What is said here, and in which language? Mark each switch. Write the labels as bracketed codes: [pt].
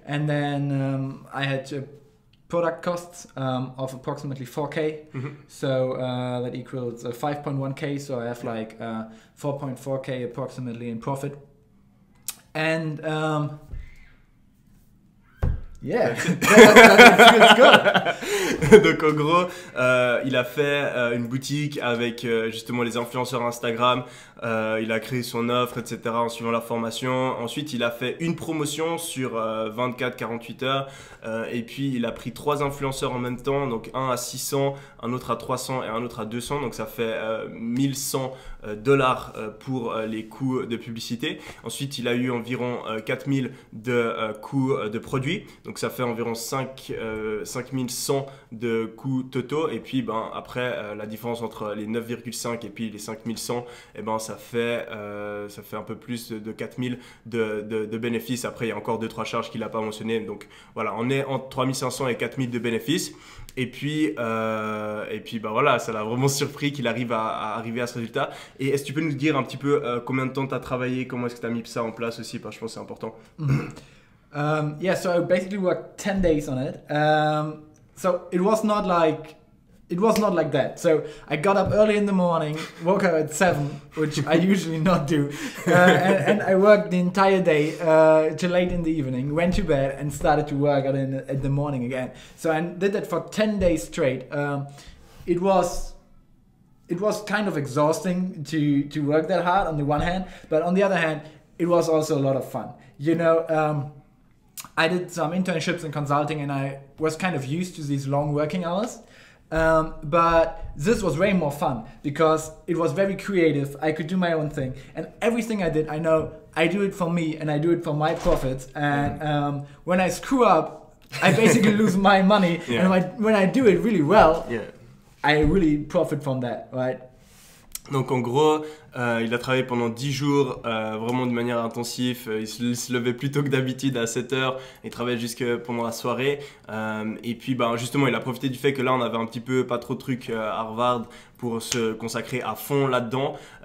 [en] and then I had product costs of approximately 4k. So that equals 5.1k. So I have like 4.4k approximately in profit, and yeah, that feels good. [fr] Donc en gros, il a fait une boutique avec justement les influenceurs Instagram. Il a créé son offre, etc. en suivant la formation. Ensuite, il a fait une promotion sur 24-48 heures. Et puis, il a pris 3 influenceurs en même temps. Donc, un à 600, un autre à 300 et un autre à 200. Donc, ça fait 1100 dollars pour les coûts de publicité. Ensuite, il a eu environ 4000 de coûts de produits. Donc, ça fait environ 5100 de coûts totaux. Et puis, ben, après, la différence entre les 9,5 et puis les 5100, eh ben, ça fait un peu plus de 4000 de bénéfices. Après, il y a encore 2-3 charges qu'il n'a pas mentionnées. Donc, voilà, on est entre 3500 et 4000 de bénéfices. Et puis bah voilà, ça l'a vraiment surpris qu'il arrive à arriver à ce résultat. Et est-ce que tu peux nous dire un petit peu combien de temps tu as travaillé, comment est-ce que tu as mis ça en place aussi, parce que je pense que c'est important. [en] Yeah, so I basically worked 10 days on it. So it was not like that. So I got up early in the morning, woke up at 7, which I usually not do, and I worked the entire day till late in the evening, went to bed and started to work at the morning again. So I did that for 10 days straight. It was kind of exhausting to work that hard on the one hand, but on the other hand, it was also a lot of fun. You know, I did some internships in consulting and I was kind of used to these long working hours. But this was way more fun because it was very creative. I could do my own thing, and everything I did, I know I do it for me and I do it for my profits. And when I screw up, I basically lose my money. Yeah. And when I do it really well, Yeah. I really profit from that, right? [fr] Donc en gros, il a travaillé pendant 10 jours, vraiment de manière intensive. Il se levait plus tôt que d'habitude à 7 heures. Il travaillait jusque pendant la soirée. Et puis ben, justement, il a profité du fait que là, on avait un petit peu pas trop de trucs à Harvard pour se consacrer à fond là-dedans.